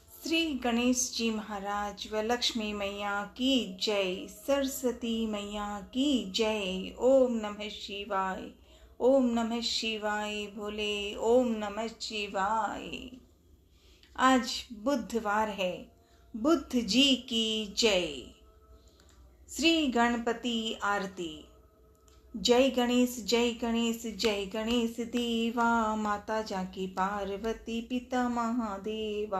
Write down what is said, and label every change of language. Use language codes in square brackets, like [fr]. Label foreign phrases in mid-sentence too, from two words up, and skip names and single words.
[hi] श्री गणेश जी महाराज व लक्ष्मी मैया की जय, सरस्वती मैया की जय। [sa] ओम नमः शिवाय, ओम नमः शिवाय भोले, ओम नमः शिवाय। [hi] आज बुधवार है, बुद्ध जी की जय। श्री गणपति आरती। जय गणेश जय गणेश जय गणेश देवा, माता जाकी पार्वती पिता महादेवा।